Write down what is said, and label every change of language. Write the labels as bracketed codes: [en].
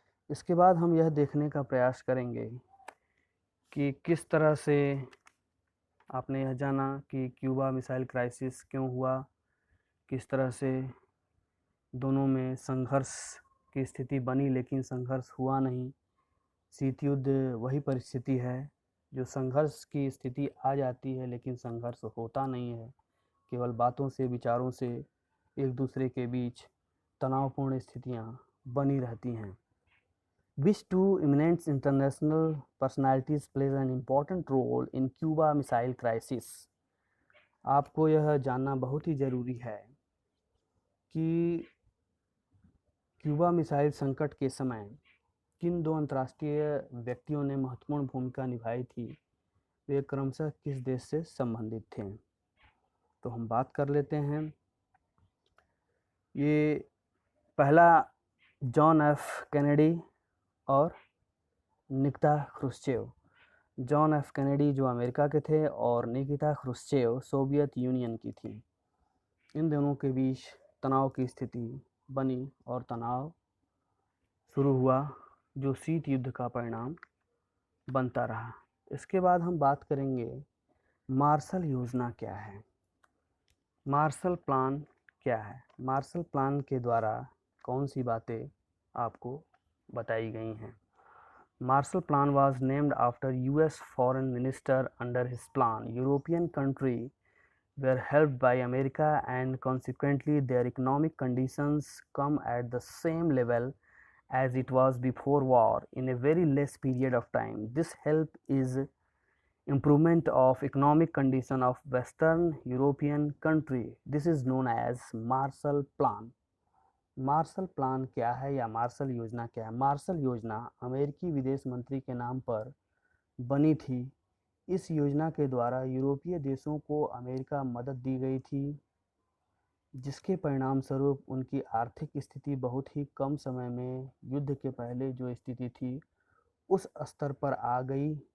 [hi] इसके बाद हम यह देखने का प्रयास करेंगे कि किस तरह से आपने यह जाना कि क्यूबा मिसाइल क्राइसिस क्यों हुआ, किस तरह से दोनों में संघर्ष की स्थिति बनी लेकिन संघर्ष हुआ नहीं। शीत युद्ध वही परिस्थिति है जो संघर्ष की स्थिति आ जाती है लेकिन संघर्ष होता नहीं है, केवल बातों से, विचारों से एक दूसरे के बीच तनावपूर्ण स्थितियाँ बनी रहती हैं। [en] Which two eminent international personalities plays an important role in Cuba Missile Crisis? [hi] आपको यह जानना बहुत ही ज़रूरी है कि क्यूबा मिसाइल संकट के समय किन दो अंतर्राष्ट्रीय व्यक्तियों ने महत्वपूर्ण भूमिका निभाई थी, वे क्रमशः किस देश से संबंधित थे। तो हम बात कर लेते हैं। ये पहला जॉन एफ कैनेडी और Nikita Khrushchev. John F Kennedy जो अमेरिका के थे और निकिता ख्रुश्चेव सोवियत यूनियन की थी। इन दोनों के बीच तनाव की स्थिति बनी और तनाव शुरू हुआ जो शीत युद्ध का परिणाम बनता रहा। इसके बाद हम बात करेंगे मार्शल योजना क्या है, मार्शल प्लान क्या है। मार्शल प्लान के द्वारा कौन सी बातें आपको बताई गई हैं। [en] Marshall Plan was named after US foreign minister. Under his plan, European countries were helped by America and consequently their economic conditions come at the same level as it was before war in a very less period of time. This help is improvement of economic condition of Western European country. This is known as Marshall Plan. [hi] Marshall plan क्या है या martial योजना क्या है। Martial योजना अमेरिकी विदेश मंत्री के नाम पर बनी थी। इस योजना के द्वारा यूरोपीय देशों को अमेरिका मदद दी गई थी, जिसके परिणाम स्वरूप उनकी आर्थिक स्थिति बहुत ही कम समय में युद्ध के पहले जो स्थिति थी उस स्तर पर आ गई।